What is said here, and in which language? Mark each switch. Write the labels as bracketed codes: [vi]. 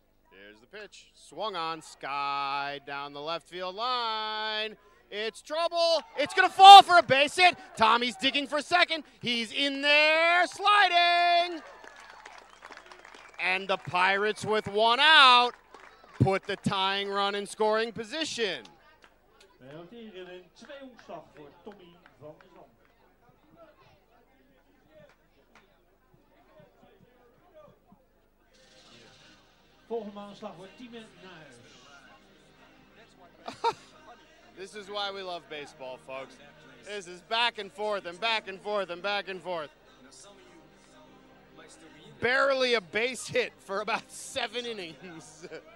[en] Here's the pitch. Swung on, sky down the left field line. It's trouble. It's going to fall for a base hit. Tommy's digging for second. He's in there, sliding. And the Pirates, with 1 out, put the tying run in scoring position. [nl] We noteren een 2-omslag voor Tommy van de Zand. Volgende aanslag wordt Timo Nijhuis. [en] This is why we love baseball, folks. This is back and forth and back and forth and back and forth. Barely a base hit for about 7 innings.